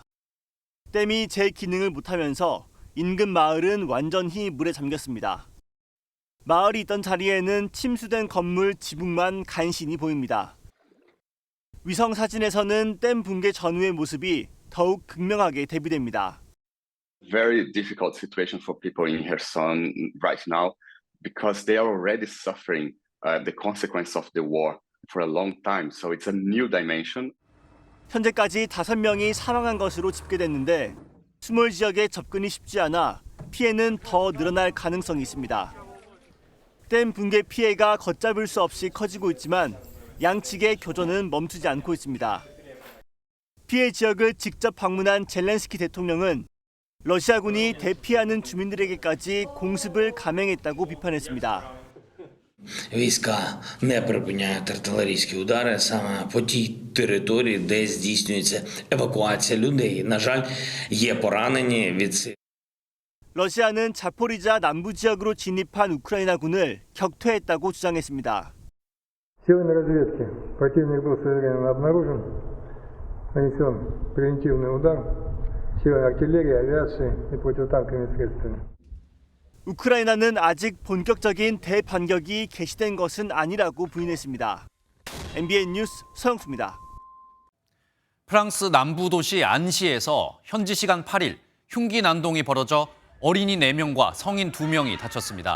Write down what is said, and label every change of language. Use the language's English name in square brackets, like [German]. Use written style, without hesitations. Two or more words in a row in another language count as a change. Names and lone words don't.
[Korean] 댐이 제 기능을 못하면서 인근 마을은 완전히 물에 잠겼습니다. 마을이 있던 자리에는 침수된 건물 지붕만 간신히 보입니다. 위성 사진에서는 댐 붕괴 전후의 모습이 더욱 극명하게 대비됩니다. [English] Very difficult situation for people in Kherson right now because they are already suffering the consequence of the war for a long time. So it's a new dimension. [Korean] 현재까지 5명이 사망한 것으로 집계됐는데 수몰 지역에 접근이 쉽지 않아 피해는 더 늘어날 가능성이 있습니다. 댐 붕괴 피해가 걷잡을 수 없이 커지고 있지만 양측의 교전은 멈추지 않고 있습니다. 피해 지역을 직접 방문한 젤렌스키 대통령은 러시아군이 대피하는 주민들에게까지 공습을 감행했다고 비판했습니다. [Ukrainian] Війська не припиняють артилерійські удари саме по тій території, де здійснюється евакуація людей. На жаль, є поранені від цих. [Korean] 러시아는 자포리자 남부 지역으로 진입한 우크라이나군을 격퇴했다고 주장했습니다. [Russian] Сегодня разведки противник был своевременно обнаружен, нанесен превентивный удар силами артиллерии, авиации и противотанковыми средствами. [Korean] 우크라이나는 아직 본격적인 대반격이 개시된 것은 아니라고 부인했습니다. MBN 뉴스 서영수입니다. 프랑스 남부 도시 안시에서 현지 시간 8일 흉기 난동이 벌어져 어린이 4명과 성인 2명이 다쳤습니다.